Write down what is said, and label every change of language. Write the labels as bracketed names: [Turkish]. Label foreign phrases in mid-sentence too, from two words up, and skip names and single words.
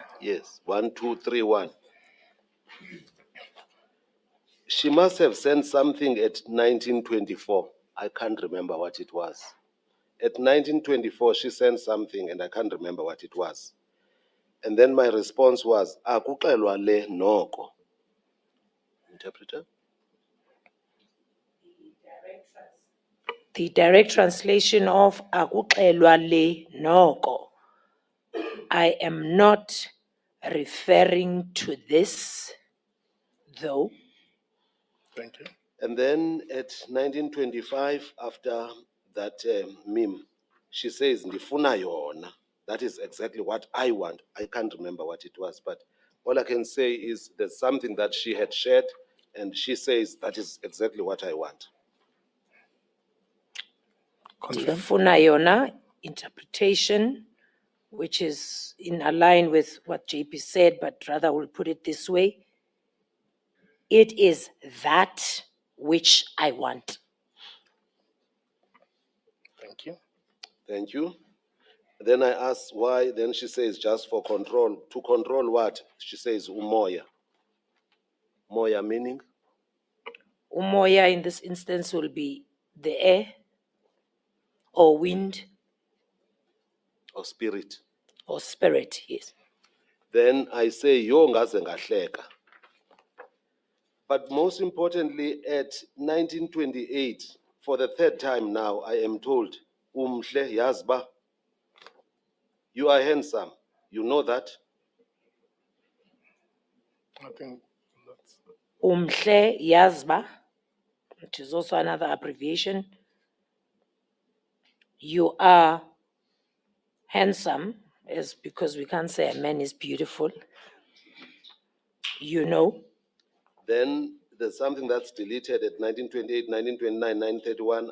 [English] Yes, 1231. She must have sent something at 1924. I can't remember what it was. At 1924, she sent something and I can't remember what it was. And then my response was, [Xhosa] akuxelwa le noko. [English] Interpreter? The direct translation of [Xhosa] akuxelwa le noko. [English] I am not referring to this, though. Thank you. And then at 1925, after that meme, she says, [Xhosa] ndifuna yona. [English] That is exactly what I want. I can't remember what it was, but all I can say is there's something that she had shared, and she says, that is exactly what I want. [Xhosa] Ndifuna yona [English] interpretation, which is in line with what JP said, but rather we'll put it this way. It is that which I want. Thank you. Thank you. Then I asked why, then she says, just for control. To control what? She says, [Xhosa] umoya. Moya meaning? [English] Umoya in this instance will be the air or wind. Or spirit. Or spirit, yes. Then I say, [Xhosa] yo ngaze ngahleka. [English] But most importantly, at 1928, for the third time now, I am told, [Xhosa] umhle yazba, [English] you are handsome. You know that? I think that's... [Xhosa] Umhle yazba, [English] which is also another abbreviation. You are handsome, is because we can't say a man is beautiful. You know. Then there's something that's deleted at 1928, 1929, 1931.